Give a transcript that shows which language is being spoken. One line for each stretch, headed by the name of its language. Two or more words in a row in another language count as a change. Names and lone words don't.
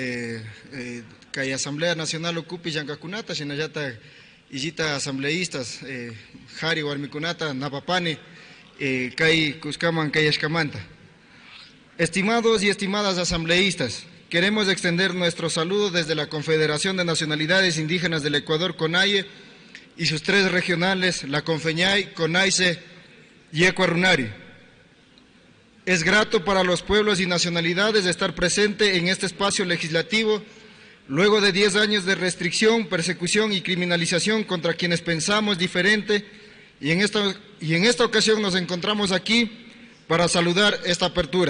Quechua: Cay Asamblea Nacional Ocupi, Yancacunata, Shinayata, Illita asambleístas, Jari, Warmicunata, Napapane, Cay Cuscaman, Cay Escamanta.
Spanish: Estimados y estimadas asambleístas, queremos extender nuestro saludo desde la Confederación de Nacionalidades Indígenas del Ecuador, CONAIE, y sus tres regionales, la Confeñay, CONAICE y Ecuarunari. Es grato para los pueblos y nacionalidades estar presente en este espacio legislativo, luego de 10 años de restricción, persecución y criminalización contra quienes pensamos diferente, y en esta ocasión nos encontramos aquí para saludar esta apertura.